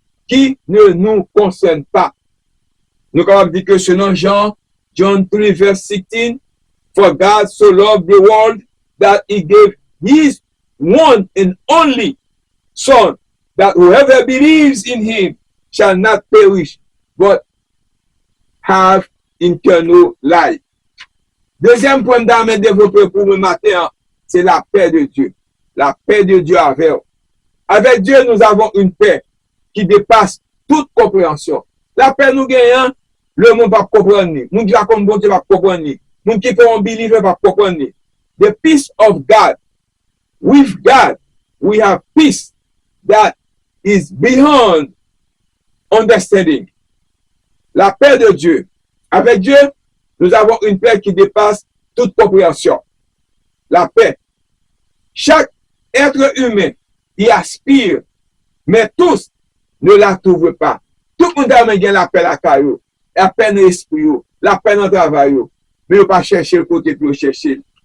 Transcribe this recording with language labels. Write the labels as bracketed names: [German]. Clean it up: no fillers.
[French] Qui ne nous concernent pas. Nous avons dit que selon [English] John 3 verse 16, for God so loved the world that he gave his one and only Son, that whoever believes in him shall not perish, but have eternal life. [French] Deuxième point d'âme développé pour le matin, c'est la paix de Dieu. La paix de Dieu avec nous. Avec Dieu, nous avons une paix qui dépasse toute compréhension. La paix nous gagnons, le monde va comprendre. Nous qui va comme bon Dieu va comprendre. Nous qui pouvons believe va comprendre. [English] The peace of God. With God, we have peace that is beyond understanding. [French] La paix de Dieu. Avec Dieu, nous avons une paix qui dépasse toute compréhension. La paix. Chaque être humain y aspire, mais tous ne la trouvent pas. Tout le monde a gagné la paix la caillou, la paix dans l'esprit, la paix dans le travail, mais il ne pas chercher le côté pour chercher.